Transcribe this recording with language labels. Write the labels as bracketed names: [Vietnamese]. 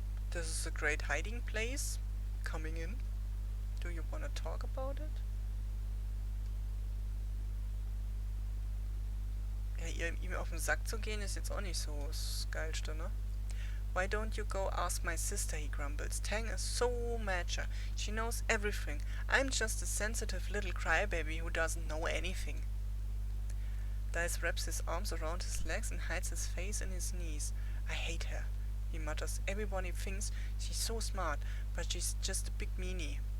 [English] This is a great hiding place. Coming in. Do you want to talk about it? [German] Ja, ihm auf den Sack zu gehen ist jetzt auch nicht so das Geilste, ne? [English] Why don't you go ask my sister, he grumbles. Tang is so mature. She knows everything. I'm just a sensitive little crybaby who doesn't know anything. Dice wraps his arms around his legs and hides his face in his knees. I hate her, he mutters. Everybody thinks she's so smart, but she's just a big meanie.